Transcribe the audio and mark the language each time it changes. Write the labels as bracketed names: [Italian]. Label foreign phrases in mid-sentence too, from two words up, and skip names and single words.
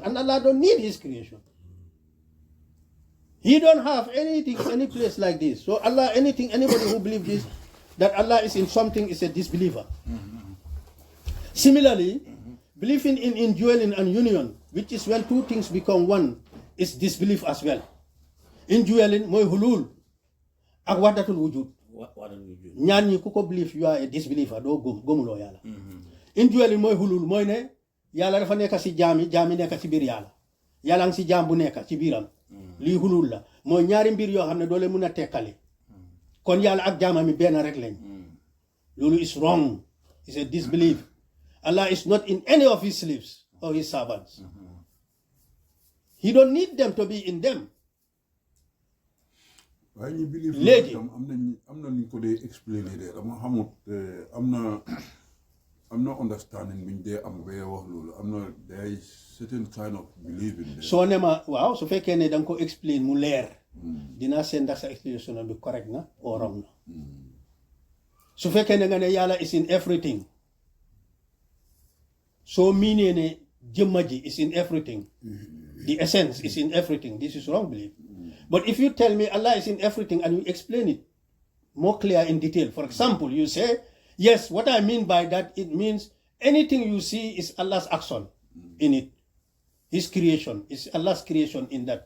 [English] And Allah don't need his creation. He don't have anything, any place like this. So Allah, anybody who believes this, that Allah is in something is a disbeliever. Similarly, believing in indwelling and union, which is when two things become one, is disbelief as well. [Wolof] Indwelling mooy hulul ak [Arabic] وحدة الوجود. [Wolof] ñaan ñi ku ko believe [English] you are a disbeliever [Wolof] doo gëmuloo Yàlla. Indwelling mooy hulul mooy ne Yàlla dafa nekk ci jaami nekk ci biir Yàlla. Yàlla ngi ci jaam bu nekk ci biiram. lii hulul la mooy ñaari mbir yoo xam ne doo leen mun a tekkale. kon Yàlla ak jaamami benn rek lañ. [English] loolu is wrong. It's a disbelief. Allah is not in any of his slaves or his servants. He don't need them to be in them. [Wolof] waaye ñu believe léegi am na ñu ko dee explainer de dama xamut am na understanding buñ dee am ba wax loolu am na [English] there is certain kind of belief in there. [Wolof] soo ne ma waaw su fekkee ne da nga ko explain mu leer dinaa seen ndax sa explanation bi correct na or wrong na su fekkee ne nga ne Yàlla [English] is in everything so meaning [Wolof] ne jëmma ji [English] is in everything the essence is in everything, this is wrong belief. But if you tell me Allah is in everything and you explain it more clear in detail, for example, you say, yes, what I mean by that, it means anything you see is Allah's action in it. His creation is Allah's creation in that.